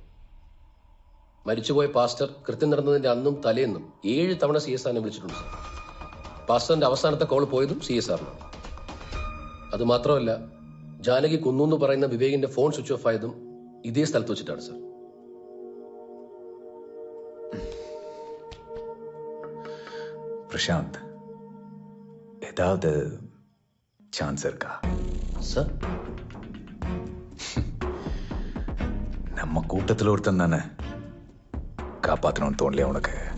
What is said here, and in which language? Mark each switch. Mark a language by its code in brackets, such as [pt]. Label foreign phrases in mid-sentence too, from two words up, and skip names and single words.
[ml] മരിച്ചുപോയ പാസ്റ്റർ കൃത്യം നടന്നതിന്റെ അന്നും തലേന്നും 7 തവണ CSRനെ വിളിച്ചിട്ടുണ്ട് സർ. പാസ്റ്ററിന്റെ അവസാനത്തെ കോൾ പോയതും CSRനാണ്. അത് മാത്രമല്ല, ജാനകി കുന്നു എന്ന് പറയുന്ന വിവേകിന്റെ ഫോൺ സ്വിച്ച് ഓഫ് ആയതും ഇതേ സ്ഥലത്ത് വെച്ചിട്ടാണ് സർ. [ta] பிரசாந்த், ஏதாவது சான்ஸ் இருக்கா சார்? நம்ம கூட்டத்தில் ஒருத்தன் தானே, காப்பாற்றணும்னு தோணலையா உனக்கு?